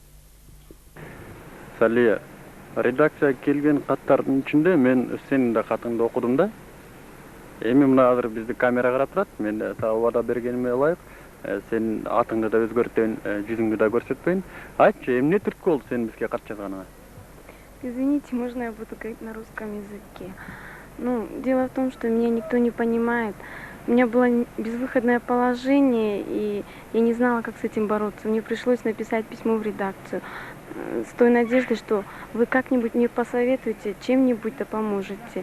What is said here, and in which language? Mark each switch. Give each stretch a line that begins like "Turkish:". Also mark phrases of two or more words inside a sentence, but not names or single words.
Kyrgyz: Салия, редакцияга келген каттардын ичинде мен сенин да катыңды окудум да. Эми мына азыр бизди камера карап турат. Мен таа убада бергениме ылайык. Сен атыңды да өзгөртпөйүн, жүзүңдү да көрсөтпөйүн. Айтчы, эмне түрткү болду сен бизге кат жазганыңа?
Russian: Извините, можно я буду говорить на русском языке? Ну, дело в том, что меня никто не понимает. У меня было безвыходное положение, и я не знала, как с этим бороться. Мне пришлось написать письмо в редакцию с той надеждой, что вы как-нибудь мне посоветуете, чем-нибудь-то поможете.